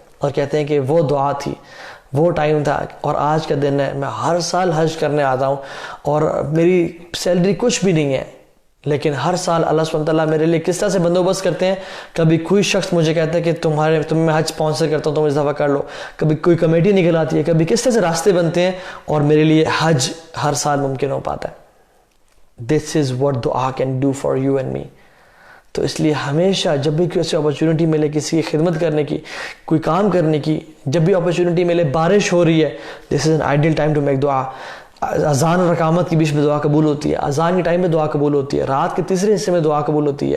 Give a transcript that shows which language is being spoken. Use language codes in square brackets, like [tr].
[ur] اور کہتے ہیں کہ وہ دعا تھی, وہ ٹائم تھا, اور آج کا دن ہے, میں ہر سال حج کرنے آتا ہوں اور میری سیلری کچھ بھی نہیں ہے, لیکن ہر سال اللہ سبحانہ وتعالیٰ میرے لیے کس طرح سے بندوبست کرتے ہیں. کبھی کوئی شخص مجھے کہتا ہے کہ تمہیں میں حج اسپانسر کرتا ہوں, تم اس دفعہ کر لو, کبھی کوئی کمیٹی نکل آتی ہے, کبھی کس طرح سے راستے بنتے ہیں, اور میرے لیے حج ہر سال ممکن ہو پاتا ہے. [en] This is what dua can do for you and me. [ur] تو اس لیے ہمیشہ جب بھی کسی اپرچونٹی ملے کسی کی خدمت کرنے کی, کوئی کام کرنے کی, جب بھی اپرچونٹی ملے, بارش ہو رہی ہے, [en] this is an ideal time to make dua. [ur] اذان اور اقامت کے بیچ میں دعا قبول ہوتی ہے, اذان کے ٹائم میں دعا قبول ہوتی ہے, رات کے تیسرے حصے میں دعا قبول ہوتی ہے.